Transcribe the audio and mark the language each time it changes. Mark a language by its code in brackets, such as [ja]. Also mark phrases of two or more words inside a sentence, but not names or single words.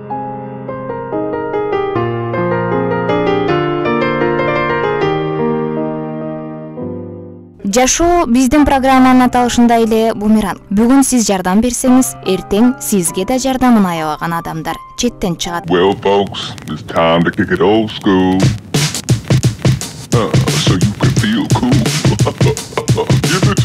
[ky] Жашоо биздин программанын аталышында эле бумеранг. Бүгүн сиз жардам берсеңиз, эртең сизге да жардамын аябаган адамдар четтен чыгат. [en] Well, folks, it's time to kick it old school. So you can feel cool.